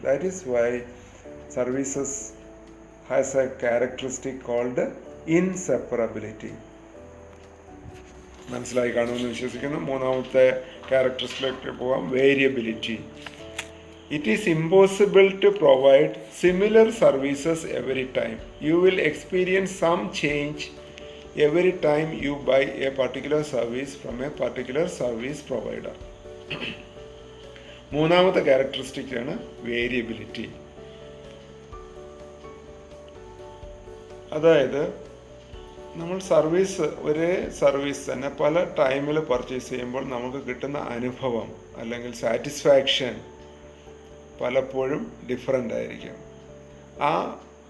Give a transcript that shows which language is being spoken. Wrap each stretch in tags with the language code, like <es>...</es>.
<en>That is why services has a characteristic called inseparability.</en> <ml>മനസ്സിലായി കാണുമെന്ന് വിശ്വസിക്കുന്നു. മൂന്നാമത്തെ ക്യാരക്ടറിസ്റ്റിലേക്ക് പോകാം, variability.</ml> <en>It is impossible to provide similar services every time. You will experience some change every time you buy a particular service from a particular service provider.</en> <ml>മൂന്നാമത്തെ characteristic ആണ് variability. അതായത് നമ്മൾ ഒരേ സർവീസ് തന്നെ പല ടൈമിൽ പർച്ചേസ് ചെയ്യുമ്പോൾ നമുക്ക് കിട്ടുന്ന അനുഭവം അല്ലെങ്കിൽ സാറ്റിസ്ഫാക്ഷൻ പലപ്പോഴും ഡിഫറൻ്റ് ആയിരിക്കും. ആ</ml>